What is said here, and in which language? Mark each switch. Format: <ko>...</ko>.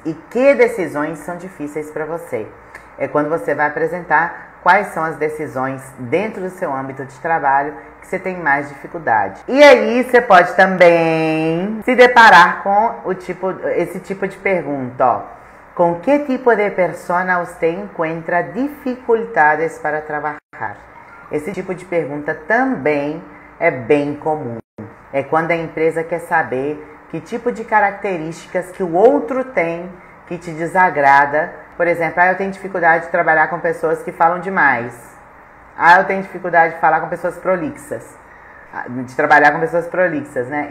<pt>E que decisões são difíceis para você? É quando você vai apresentar quais são as decisões dentro do seu âmbito de trabalho que você tem mais dificuldade. E aí você pode também se deparar com esse tipo de pergunta, ó.</pt> <es>¿Con qué tipo de persona usted encuentra dificultades para trabajar?</es> <pt>Esse tipo de pergunta também é bem comum. É quando a empresa quer saber que tipo de características que o outro tem que te desagrada. Por exemplo, eu tenho dificuldade de trabalhar com pessoas que falam demais. Eu tenho dificuldade de falar com pessoas prolixas. De trabalhar com pessoas prolixas, né?</pt>